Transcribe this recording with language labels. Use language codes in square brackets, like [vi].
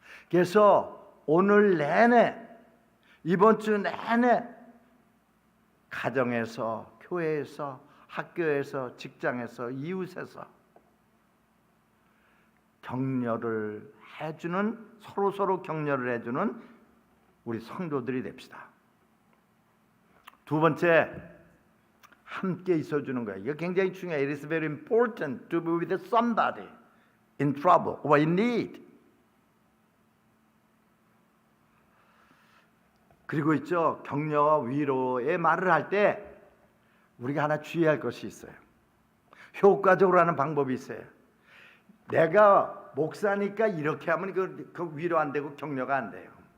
[ko] 그래서 오늘 내내, 이번 주 내내 가정에서, 교회에서, 학교에서, 직장에서, 이웃에서 격려를 해주는, 서로 격려를 해주는 우리 성도들이 됩시다. 두 번째, 함께 있어주는 거예요. 이거 굉장히 중요해요. [en] It is very important to be with somebody in trouble or in need. [ko] 그리고 있죠, 격려와 위로의 말을 할 때 우리가 하나 주의할 것이 있어요. 효과적으로 하는 방법이 있어요. 내가 목사니까 이렇게 하면 그 위로 안 되고 격려가 안 돼요.